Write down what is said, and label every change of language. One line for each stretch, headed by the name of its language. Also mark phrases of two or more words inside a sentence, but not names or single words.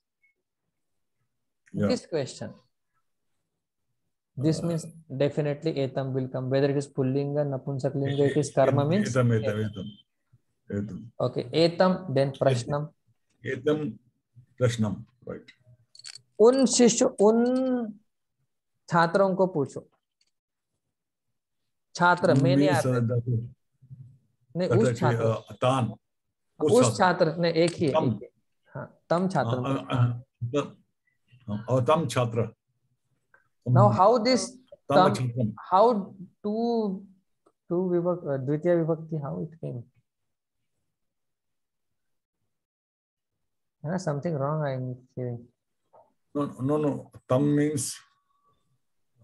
English: Yeah. This question. This means definitely etam will come. Whether it is pullinga, napunsaklinga, it is karma means. Etam. Okay, etam, then prashnam.
Sanskrit: एतम्, प्रश्नम्,
English: right.
Hindi: उन शिष्य, उन छात्रों को पूछो। छात्र में नहीं आते। नहीं, उस छात्र, तान, उस छात्र ने एक ही है। हाँ, तम छात्र। और तम छात्र।
English: Now how this tam, how two vibhakti,
Sanskrit: द्वितीया विभक्ति,
English: how it came? Something wrong I am hearing. No. Tam means